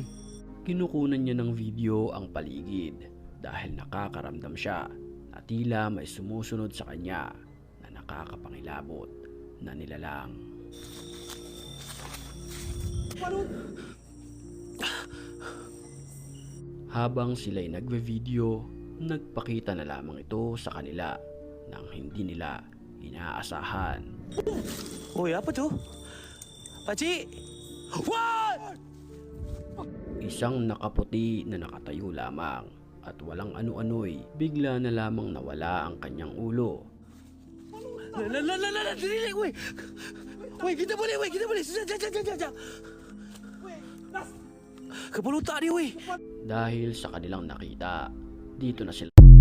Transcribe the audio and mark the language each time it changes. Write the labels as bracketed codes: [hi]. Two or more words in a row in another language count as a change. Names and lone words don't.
[tl] Kinukunan niya ng video ang paligid dahil nakakaramdam siya na tila may sumusunod sa kanya na nakakapangilabot na nilalang. Habang sila'y nagve-video, nagpakita na lamang ito sa kanila nang hindi nila inaasahan. Uy, [ms] apa tu? Pakcik! [en] What? [tl] Isang nakaputi na nakatayo lamang at walang ano-ano'y bigla na lamang nawala ang kanyang ulo. [ms] Dirilik, weh! Weh, kita boleh, weh, kita boleh. Sekejap. Kepala otak dia, weh. [tl] Dahil sa kanilang nakita, dito na sila